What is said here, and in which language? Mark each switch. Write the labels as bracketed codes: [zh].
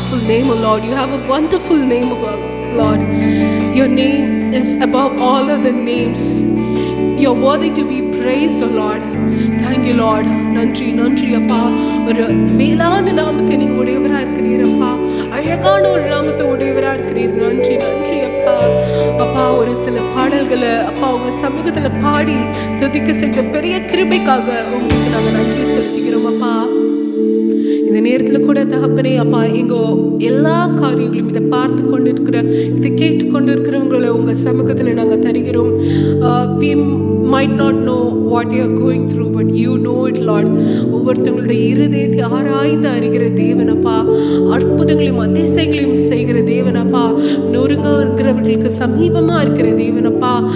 [en] name, O Lord. You have a wonderful name, O Lord. Your name is above all other names. You're worthy to be praised, O Lord. Thank you, Lord. [ta] நன்றி நன்றி அப்பா. ஒரு மேலான நாமத்தை நீங்க உடையவராக இருக்கிறீரப்பா. அழகான ஒரு நாமத்தை உடையவராக இருக்கிறீர். நன்றி நன்றி அப்பா. அப்பா, ஒரு சில பாடல்களை அப்பா உங்க சமூகத்துல பாடி துதிக்க செஞ்ச பெரிய கிருபைக்காக உங்களுக்கு நாங்கள் நன்றி செலுத்துகிறோம் அப்பா. இந்த நேரத்தில் கூட தகப்பனே அப்பா, எங்க எல்லா காரியங்களும் இதை பார்த்து கொண்டு இருக்கிற, இதை கேட்டு கொண்டு இருக்கிறவங்களை உங்க சமூகத்தில் நாங்கள் தருகிறோம். [en] We might not know what you are going through, but you know it, Lord. [ta] ஒவ்வொருத்தங்களுடைய இருதயத்தை ஆராய்ந்து அறிகிற தேவனப்பா, அற்புதங்களையும் அதிசயங்களையும் செய்கிற தேவனப்பா, நொறுங்க இருக்கிறவர்களுக்கு சமீபமா இருக்கிற தேவனப்பா.